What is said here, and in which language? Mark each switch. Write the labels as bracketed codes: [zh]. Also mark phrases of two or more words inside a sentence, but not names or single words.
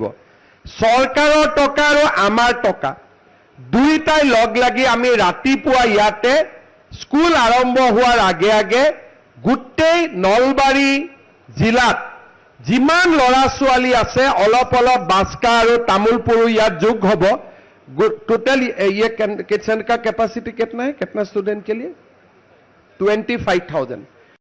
[as] চৰকাৰৰ টকা আৰু আমাৰ টকা দুইটাই লগ লাগি আমি ৰাতিপুৱা ইয়াতে স্কুল আৰম্ভ হোৱাৰ আগে আগে গোটেই নলবাৰী জিলাত যিমান ল'ৰা ছোৱালী আছে অলপ অলপ বাস্কা আৰু তামুলপুৰো ইয়াত যোগ হ'ব। [hi] टोटल ये किचन का कैपेसिटी कितना है, कितना स्टूडेंट के लिए? 25,000।